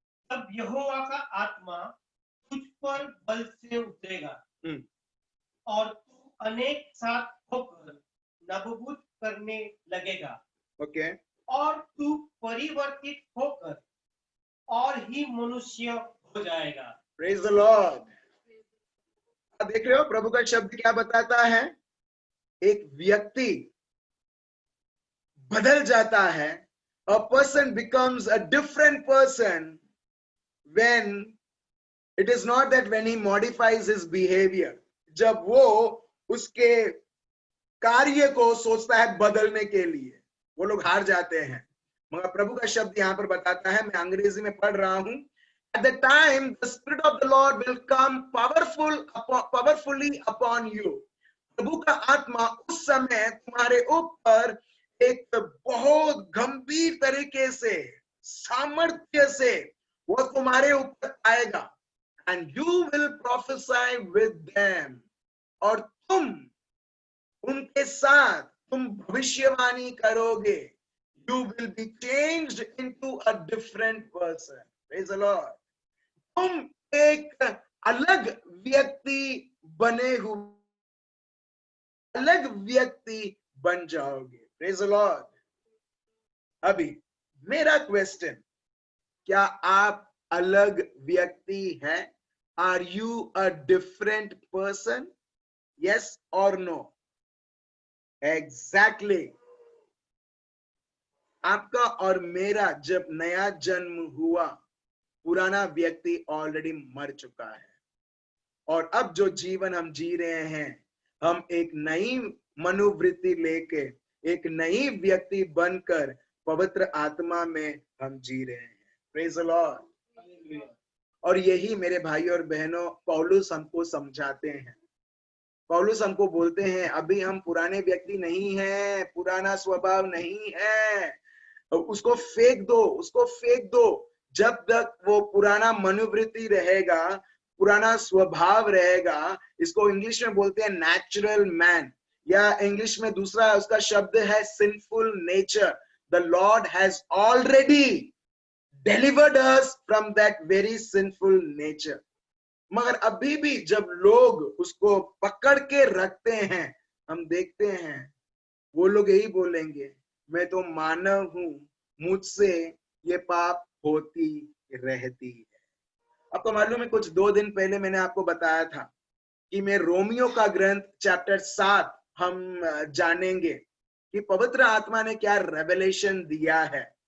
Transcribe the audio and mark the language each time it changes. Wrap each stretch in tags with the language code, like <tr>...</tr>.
<hi>तब यहोवा का आत्मा तुझ पर बल से उतरेगा और तू अनेक साथ होकर नबूवत करने लगेगा।</hi> <en>Okay.</en> <hi>और तू परिवर्तित होकर और ही मनुष्य हो जाएगा।</hi> <en>Praise the Lord.</en> <hi>देख रहे हो प्रभु का शब्द क्या बताता है? एक व्यक्ति बदल जाता है।</hi> <en>A person becomes a different person when it is not that when he modifies his behavior,</en> <hi>जब वो उसके कार्य को सोचता है बदलने के लिए, वो लोग हार जाते हैं। मगर प्रभु का शब्द यहाँ पर बताता है, मैं अंग्रेजी में पढ़ रहा हूँ,</hi> <en>At the time the spirit of the Lord will come powerfully upon you.</en> <hi>प्रभु का आत्मा उस समय तुम्हारे ऊपर एक बहुत गंभीर तरीके से, सामर्थ्य से वो तुम्हारे ऊपर आएगा।</hi> <en>And you will prophesy with them.</en> <hi>और तुम उनके साथ तुम भविष्यवाणी करोगे।</hi> <en>You will be changed into a different person. Praise the Lord.</en> <hi>तुम एक अलग व्यक्ति बने हुए, अलग व्यक्ति बन जाओगे।</hi> <en>Praise the Lord.</en> <hi>अभी मेरा क्वेश्चन, क्या आप अलग व्यक्ति हैं?</hi> <en>Are you a different person? Yes or no?</en> <hi>Exactly आपका और मेरा जब नया जन्म हुआ, पुराना व्यक्ति ऑलरेडी मर चुका है और अब जो जीवन हम जी रहे हैं, हम एक नई मनोवृत्ति लेके, एक नई व्यक्ति बनकर पवित्र आत्मा में हम जी रहे हैं।</hi> <en>Praise the Lord.</en> <hi>और यही मेरे भाई और बहनों पौलुस हमको समझाते हैं। पौलुस हमको बोलते हैं अभी हम पुराने व्यक्ति नहीं हैं, पुराना स्वभाव नहीं है, उसको फेंक दो, उसको फेंक दो। जब तक वो पुराना मनोवृत्ति रहेगा, पुराना स्वभाव रहेगा, इसको इंग्लिश में बोलते हैं नेचुरल मैन, या इंग्लिश में दूसरा उसका शब्द है sinful nature.</hi> <en>The Lord has already delivered us from that very sinful nature।</en> <hi>मगर अभी भी जब लोग उसको पकड़ के रखते हैं, हम देखते हैं वो लोग यही बोलेंगे, मैं तो मानव हूं, मुझसे ये पाप होती रहती है। आपको मालूम है कुछ 2 दिन पहले मैंने आपको बताया था कि मैं रोमियो का ग्रंथ चैप्टर 7 हम जानेंगे कि पवित्र आत्मा ने क्या रेवलेशन दिया है।</hi>